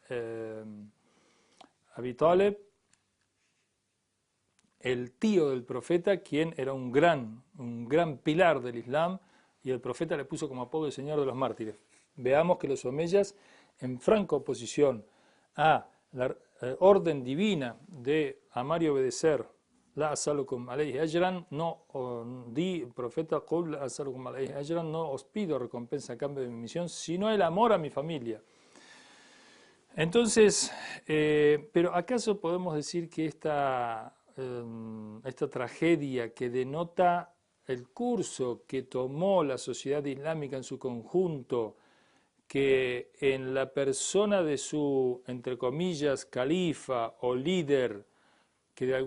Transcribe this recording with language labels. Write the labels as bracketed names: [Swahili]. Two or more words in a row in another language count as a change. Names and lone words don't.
[Spanish] Abi Talib, el tío del profeta, quien era un gran pilar del Islam, y el profeta le puso como apodo el Señor de los Mártires. Veamos que los omeyas, en franca oposición a la orden divina de amar y obedecer, [Arabic] لا أسألكم عليه أجرا, [Spanish] no di profeta [Arabic] قل لا أسألكم عليه أجرا, [Spanish] no os pido recompensa a cambio de mi misión, sino el amor a mi familia. Entonces, pero ¿acaso podemos decir que esta tragedia, que denota el curso que tomó la sociedad islámica en su conjunto, que en la persona de su, entre comillas, califa o líder, que de